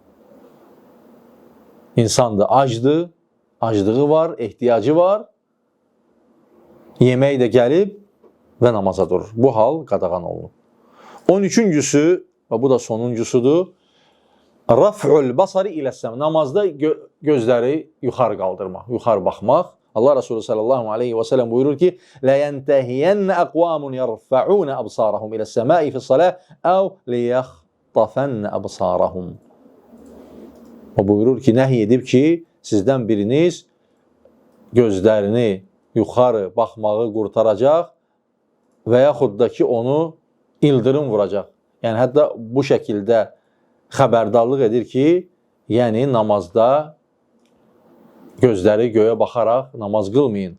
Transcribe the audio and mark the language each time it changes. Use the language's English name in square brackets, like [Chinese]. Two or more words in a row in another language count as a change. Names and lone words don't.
[Azerbaijani] İnsan da acdır, aclığı var, ehtiyacı var, yemək də gəlib və namaza durur. Bu hal qadağan olunur. 13-cüsü, və bu da sonuncusudur, [Arabic] رفع البصر إلى السماء. [Azerbaijani] Namazda gözləri yuxarı qaldırmaq, yuxarı baxmaq. Allah Resulü [Arabic] صلى الله عليه وسلم [Azerbaijani] buyurur ki, [Arabic] لَيَنْتَهِيَنَّ أَقْوَامٌ يَرْفَعُونَ أَبْصَارَهُمْ إِلَى السَّمَاءِ فِي الصَّلَاةِ أَوْ لِيَخْطَفَنَّ أَبْصَارَهُمْ. [Azerbaijani] O buyurur ki, nəhy edib ki, sizdən biriniz gözlərini yuxarı baxmağı qurtaracaq və yaxud da ki, onu ildırım vuracaq. Yəni, hətta bu şəkildə xəbərdarlıq edir ki, yəni namazda gözləri göyə baxaraq namaz qılmayın.